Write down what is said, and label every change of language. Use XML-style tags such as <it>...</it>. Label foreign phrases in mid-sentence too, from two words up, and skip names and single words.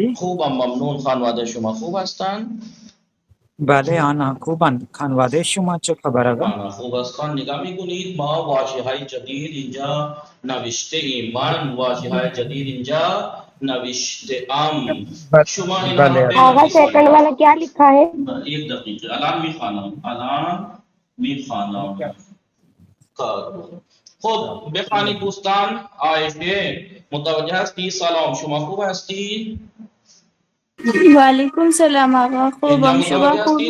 <fa>خوبم ممنون. خانواده شما خوب هستند؟ بله آنها خوبند. خانواده شما چه خبر آقا؟ آنها خوب هستند. نگاه میکنید ما واژه‌های جدید اینجا نوشته ایم. من واژه‌های جدید اینجا نوشته ام. شما اینها بله</fa> <ur>آقا سیکنڈ والا کیا لکھا ہے؟</ur> <fa>ایک دقیقه الان میخوانم. خب بخوانید دوستان. عایشه متوجه هستی؟ سلام. شما خوب هستی؟</fa> <ar>وعلیکم السلام</ar> <fa>آقا. خوبم. شما خوبی؟</fa>